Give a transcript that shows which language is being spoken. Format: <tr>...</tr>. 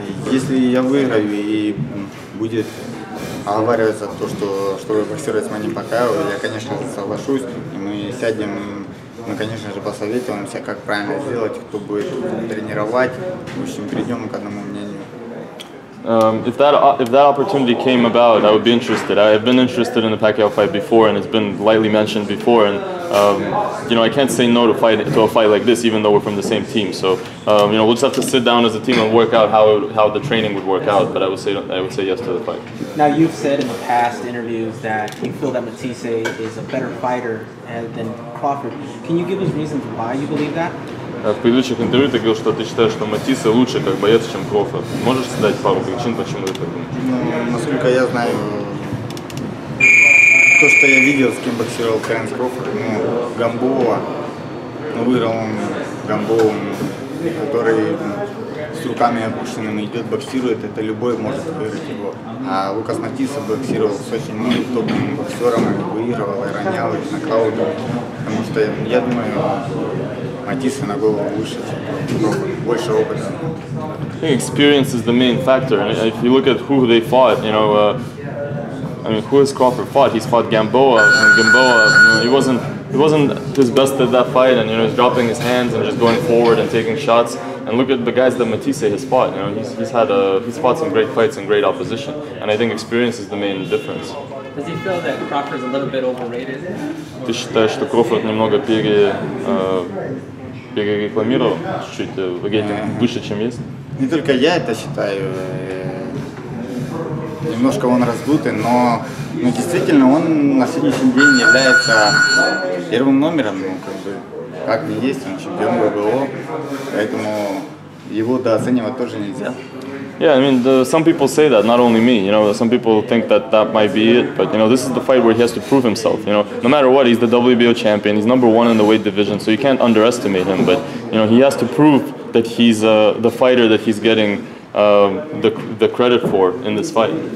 <ru>Если я выиграю и будет оговариваться то, что боксировать с Манни Пакьяо, я, конечно же, соглашусь, и мы сядем, мы, конечно же, посоветуемся, как правильно сделать, кто будет тренировать, в общем, придем к одному мнению.</ru> <en>If that opportunity came about, I would be interested. I've been interested in the Pacquiao fight before, and it's been lightly mentioned before. And you know, I can't say no to a fight like this, even though we're from the same team. So you know, we'll just have to sit down as a team and work out how the training would work out. But I would say yes to the fight. Now, you've said in the past interviews that you feel that Matisse is a better fighter than Crawford. Can you give us reasons why you believe that?</en> <ru>В предыдущих интервью ты говорил, что ты считаешь, что Матиссе лучше как боец, чем Кроуфорд. Можешь дать пару причин, почему ты так думаешь? Ну, насколько я знаю, то, что я видел, с кем боксировал Теренс Crawford, ну, Гамбоа, ну, выиграл он Гамбоа, который с руками опущенными идет, боксирует, это любой может выиграть его. А Лукас Матиссе боксировал с очень топовыми боксерами, выигрывал и ронял их нокаутом, потому что я думаю, Матиссе на голову выше, больше опыта.</ru> <en>I think experience is the main factor, and if you look at who they fought, you know, I mean, who has Crawford fought? He's fought Gamboa, and Gamboa, you know, he wasn't his best at that fight, and you know, he's dropping his hands and just going forward and taking shots. And look at the guys that Matisse has fought. You know, he's fought some great fights and great opposition, and I think experience is the main difference. Does he feel that Crawford's a little bit overrated?</en> <ru>Ты считаешь, что Кроуфорд немного перерекламировал, чуть-чуть рейтинг выше, чем есть? Не только я это считаю, немножко он раздутый, но действительно он на сегодняшний день является первым номером, ну, как ни есть, он чемпион ВБО, поэтому его дооценивать тоже нельзя.</ru> <en>Yeah, I mean, some people say that, not only me. You know, some people think that might be it, but you know, this is the fight where he has to prove himself. You know, no matter what, he's the WBO champion. He's #1 in the weight division, so you can't underestimate him. But you know, he has to prove that he's the fighter that he's getting the credit for in this fight.</en>